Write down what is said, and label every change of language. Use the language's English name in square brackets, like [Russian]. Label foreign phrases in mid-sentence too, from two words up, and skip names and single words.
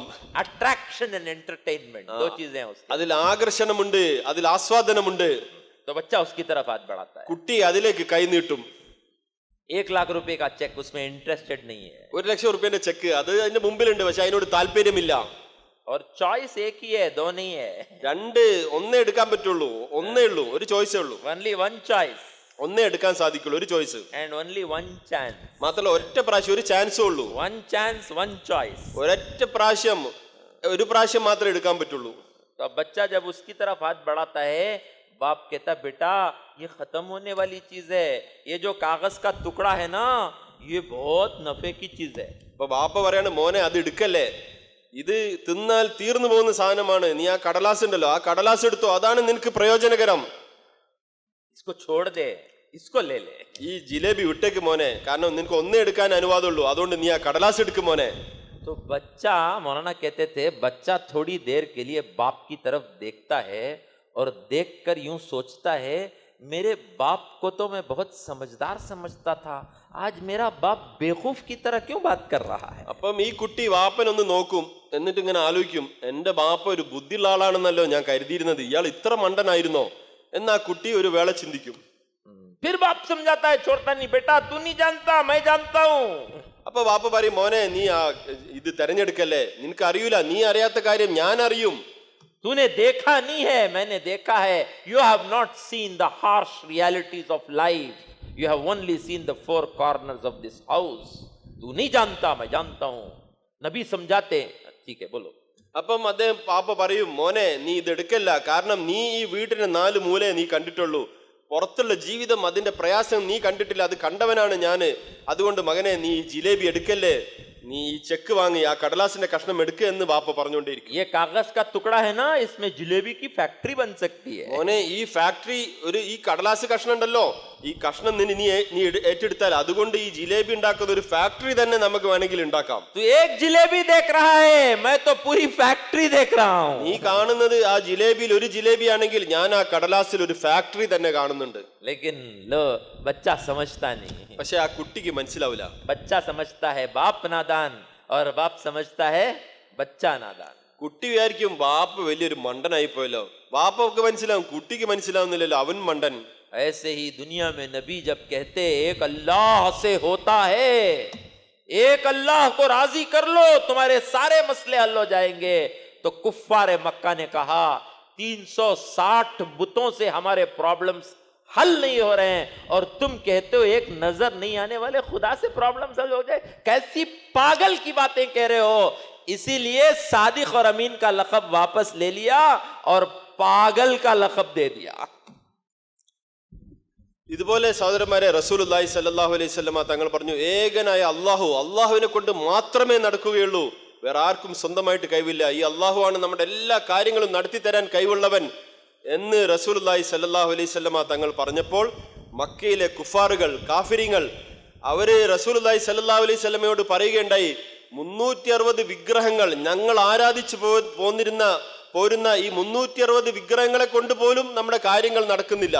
[English] attraction and entertainment, [Hindi] दो चीजें हैं उसकी. [Malayalam] അതിൽ ആകർഷണമുണ്ട്, അതിൽ ആസ്വാദനമുണ്ട്. [Hindi] तो बच्चा उसकी तरफ हाथ बढ़ाता है. [Malayalam] കുട്ടി അതിലേക്ക് കൈനീട്ടും. [Hindi] 1 लाख रुपए का चेक, उसमें इंटरेस्टेड नहीं है. [Malayalam] 1 ലക്ഷം റുപ്യന്റെ ചെക്ക് അത് അതിന്റെ മുമ്പിലുണ്ട്, പക്ഷെ അതിനോട് താല്പര്യമില്ല. [Hindi] और चॉइस एक ही है, दो नहीं है. [Malayalam] ഒന്നേ എടുക്കാൻ പറ്റുള്ളൂ, ഒന്നേ ഉള്ളൂ, ഒരു ചോയ്സേ ഉള്ളൂ. [English] Only one choice [Malayalam] ഒന്നേ എടുക്കാൻ സാധിക്കുള്ളൂ, ഒരു ചോയ്സ്. [English] and only one chance. [Malayalam] മാത്രമല്ല ഒറ്റ പ്രാവശ്യം ഒരു ചാൻസേ ഉള്ളൂ. [English] One chance, one choice. [Malayalam] ഒരൊറ്റ പ്രാവശ്യം, ഒരു പ്രാവശ്യം മാത്രമേ എടുക്കാൻ പറ്റുള്ളൂ. [Hindi] तो अब बच्चा जब उसकी तरफ हाथ बढ़ाता है, बाप कहता बेटा ये खत्म होने वाली चीज है, ये जो कागज का टुकड़ा है ना, ये बहुत नफे की चीज है. [Malayalam] അപ്പൊ ബാപ്പ പറയാണ്, മോനെ അത് എടുക്കല്ലേ, ഇത് തിന്നാൽ തീർന്നു പോകുന്ന സാധനമാണ്, നീ ആ കടലാസ് ഉണ്ടല്ലോ, ആ കടലാസ് എടുത്തോ, അതാണ് നിനക്ക് പ്രയോജനകരം. [Hindi] इसको छोड़ दे, इसको ले ले. [Malayalam] ഈ ജിലേബി വിട്ടേക്ക് മോനെ, കാരണം നിനക്ക് ഒന്നേ എടുക്കാൻ അനുവാദമുള്ളൂ, അതുകൊണ്ട് നീ ആ കടലാസ് എടുക്കും മോനെ. [Hindi] तो बच्चा, मौलाना कहते थे, बच्चा थोड़ी देर के लिए बाप की तरफ देखता है और देखकर यूं सोचता है, मेरे बाप को तो मैं बहुत समझदार समझता था, आज मेरा बाप बेवकूफ की तरह क्यों बात कर रहा है. [Malayalam] അപ്പം ഈ കുട്ടി വാപ്പനൊന്ന് നോക്കും, എന്നിട്ട് ഇങ്ങനെ ആലോചിക്കും, എന്റെ ബാപ്പ ഒരു ബുദ്ധിയുള്ള ആളാണെന്നല്ലോ ഞാൻ കരുതിയിരുന്നത്, ഇയാൾ ഇത്ര മണ്ടനായിരുന്നോ എന്ന് ആ കുട്ടി ഒരു വേള ചിന്തിക്കും. [Hindi] फिर बाप समझाता है, छोड़ता नहीं, बेटा तू नहीं जानता, मैं जानता हूं. [Malayalam] അപ്പൊ വാപ്പ പറയും, മോനെ നീ ഇത് തെരഞ്ഞെടുക്കല്ലേ, നിനക്ക് അറിയൂല, നീ അറിയാത്ത കാര്യം ഞാൻ അറിയും. [Hindi] तूने देखा नहीं है, मैंने देखा है. [English] You have not seen the harsh realities of life. You have only seen the four corners of this house. [Hindi] तू नहीं जानता, मैं जानता हूं. नबी समझाते. ठीक है, बोलो. [Malayalam] അപ്പം അദ്ദേഹം പാപ്പ പറയും, മോനെ നീ ഇത് എടുക്കല്ല, കാരണം നീ ഈ വീട്ടിന്റെ 4 മൂലയെ നീ കണ്ടിട്ടുള്ളൂ, പുറത്തുള്ള ജീവിതം, അതിന്റെ പ്രയാസം നീ കണ്ടിട്ടില്ല, അത് കണ്ടവനാണ് ഞാന്. അതുകൊണ്ട് മകനെ നീ ജിലേബി എടുക്കല്ലേ, നീ ഈ ചെക്ക് വാങ്ങി ആ കടലാസിന്റെ കഷ്ണം എടുക്കുക എന്ന് ബാപ്പ പറഞ്ഞുകൊണ്ടിരിക്കും. [Hindi] ये कागज का टुकड़ा है ना, इसमें जिलेबी की फैक्ट्री बन सकती है. [Malayalam] മോനെ ഈ ഫാക്ടറി, ഈ കടലാസ് കഷ്ണം ഉണ്ടല്ലോ, ഈ കഷ്ണം നീ ഏറ്റെടുത്താൽ അതുകൊണ്ട് ഈ ജിലേബി ഉണ്ടാക്കുന്ന ഒരു ഫാക്ടറി തന്നെ നമുക്ക് വേണമെങ്കിൽ ഉണ്ടാക്കാം. [Hindi] तू एक जिलेबी देख रहा है, मैं तो पूरी फैक्ट्री देख रहा हूं. [Malayalam] നീ കാണുന്നത് ആ ജിലേബിയിൽ ഒരു ജിലേബി ആണെങ്കിൽ ഞാൻ ആ കടലാസിൽ ഒരു ഫാക്ടറി തന്നെ കാണുന്നുണ്ട്. [Hindi] लेकिन लो, बच्चा समझता नहीं. [Malayalam] പക്ഷെ ആ കുട്ടിക്ക് മനസ്സിലാവില്ല. [Hindi] बच्चा समझता है बाप नादान, और बाप समझता है बच्चा नादान. [Malayalam] കുട്ടി വിചാരിക്കും ബാപ്പ് വലിയൊരു മണ്ടനായി പോയല്ലോ. ബാപ്പൊക്കെ മനസ്സിലാവും, കുട്ടിക്ക് മനസ്സിലാവുന്നില്ലല്ലോ, അവൻ മണ്ടൻ. [Hindi] ऐसे ही दुनिया में नबी जब कहते एक अल्लाह से होता है, एक अल्लाह को राजी कर लो, तुम्हारे सारे मसले हल हो जाएंगे, तो कुफ्फारे मक्का ने कहा 360 बुतों से हमारे प्रॉब्लम्स हल नहीं हो रहे हैं, और तुम कहते हो एक नजर नहीं आने वाले खुदा से प्रॉब्लम हल हो जाए. कैसी पागल की बातें कह रहे हो. इसीलिए सादिक और अमीन का लक़ब वापस ले लिया और पागल का लक़ब दे दिया. [Malayalam] ഇതുപോലെ സഹോദരന്മാരെ, [Arabic] رسول الله صلى الله عليه وسلم [Malayalam] തങ്ങൾ പറഞ്ഞു, ഏകനായ അള്ളാഹുവിനെ കൊണ്ട് മാത്രമേ നടക്കുകയുള്ളൂ, വേറെ ആർക്കും സ്വന്തമായിട്ട് കഴിവില്ല. ഈ അള്ളാഹു ആണ് നമ്മുടെ എല്ലാ കാര്യങ്ങളും നടത്തി തരാൻ കഴിവുള്ളവൻ എന്ന് [Arabic] رسول الله صلى الله عليه وسلم [Malayalam] തങ്ങൾ പറഞ്ഞപ്പോൾ മക്കയിലെ കുഫാറുകൾ, കാഫിരിങ്ങൾ, അവര് റസൂലുള്ളാഹി സ്വല്ലല്ലാഹു അലൈഹി വസല്ലമയോട് പറയുകയുണ്ടായി, 360 വിഗ്രഹങ്ങൾ ഞങ്ങൾ ആരാധിച്ചു പോരുന്ന ഈ 360 വിഗ്രഹങ്ങളെ കൊണ്ട് പോലും നമ്മുടെ കാര്യങ്ങൾ നടക്കുന്നില്ല.